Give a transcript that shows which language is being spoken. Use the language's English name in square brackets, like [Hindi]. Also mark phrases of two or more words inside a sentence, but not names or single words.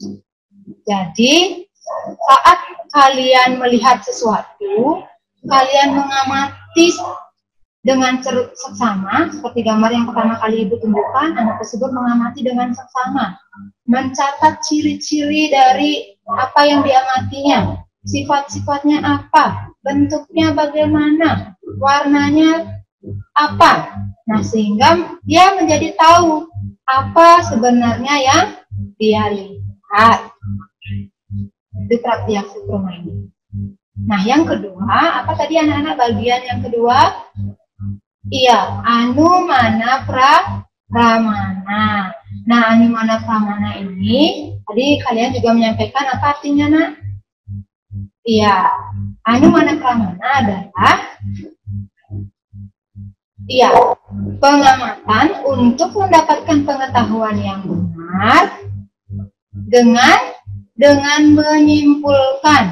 [Indonesian] Jadi saat kalian melihat sesuatu, kalian mengamati dengan seksama, seperti gambar yang pertama kali Ibu tunjukkan, anak tersebut mengamati dengan seksama, mencatat ciri-ciri dari apa yang diamatinya, sifat-sifatnya apa, bentuknya bagaimana, warnanya apa. Nah, sehingga dia menjadi tahu apa sebenarnya yang dia lihat. [Sanskrit] Itu pratyaksa pramana. [Indonesian] Nah, yang kedua, apa tadi anak-anak bagian yang kedua? Iya, [Sanskrit] anumana pramana. [Indonesian] Nah, [Sanskrit] anumana pramana [Indonesian] ini, tadi kalian juga menyampaikan apa artinya, Nak? Iya, [Sanskrit] anumana pramana [Indonesian] adalah pengamatan untuk mendapatkan pengetahuan yang benar dengan menyimpulkan.